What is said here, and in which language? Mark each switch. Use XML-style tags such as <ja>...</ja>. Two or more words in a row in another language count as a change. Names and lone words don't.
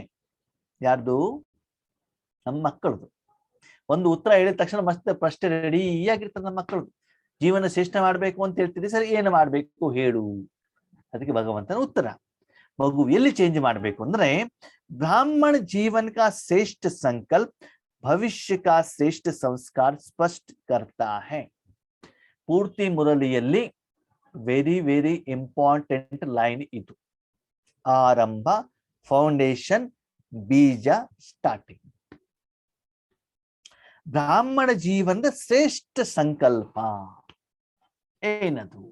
<kn>ಯಾರ್ದು? ನಮ್ಮ ಮಕ್ಕಳದು. ಒಂದು ಉತ್ತರ ಹೇಳಿದ ತಕ್ಷಣ ಮಸ್ತ್ ಪ್ರಶ್ನೆ ರೆಡಿಯಾಗಿರ್ತದೆ ನಮ್ಮ ಮಕ್ಕಳದು. ಜೀವನ ಶ್ರೇಷ್ಠ ಮಾಡ್ಬೇಕು ಅಂತ ಹೇಳ್ತೀರಿ, ಸರಿ ಏನು ಮಾಡ್ಬೇಕು ಹೇಳು. ಅದಕ್ಕೆ ಭಗವಂತನ ಉತ್ತರ, ಮಗು ಎಲ್ಲಿ ಚೇಂಜ್ ಮಾಡ್ಬೇಕು ಅಂದ್ರೆ, ಬ್ರಾಹ್ಮಣ ಜೀವನ</kn> <hi>का श्रेष्ठ संकल्प भविष्य का श्रेष्ठ संस्कार स्पष्ट करता है.</hi> <kn>ಪೂರ್ತಿ ಮುರಳಿಯಲ್ಲಿ</kn> <en>very very important line</en> <kn>ಇದು. ಆರಂಭ, ಫೌಂಡೇಶನ್, ಬೀಜ, ಸ್ಟಾರ್ಟಿಂಗ್. ಬ್ರಾಹ್ಮಣ ಜೀವನದ ಶ್ರೇಷ್ಠ ಸಂಕಲ್ಪ ಏನದು?</kn>